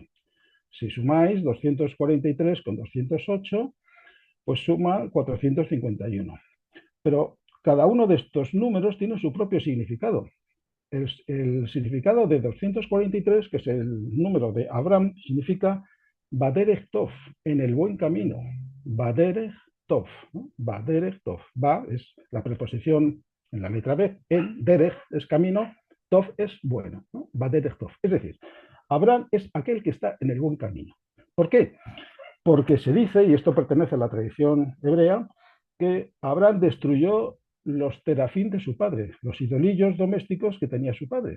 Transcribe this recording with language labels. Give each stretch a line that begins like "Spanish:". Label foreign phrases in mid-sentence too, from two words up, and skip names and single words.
Spanish: Si sumáis 243 con 208, pues suma 451. Pero cada uno de estos números tiene su propio significado. El significado de 243, que es el número de Abraham, significa
Hebrew: בדרך טוב,
Spanish: en el buen camino.
Hebrew: בדרך טוב, ¿no? בדרך טוב.
Spanish: Ba es la preposición en la letra B, en Derech es camino, Tov es bueno, ¿no?
Hebrew: בדרך טוב.
Spanish: Es decir, Abraham es aquel que está en el buen camino. ¿Por qué? Porque se dice, y esto pertenece a la tradición hebrea, que Abraham destruyó los terafín de su padre, los idolillos domésticos que tenía su padre.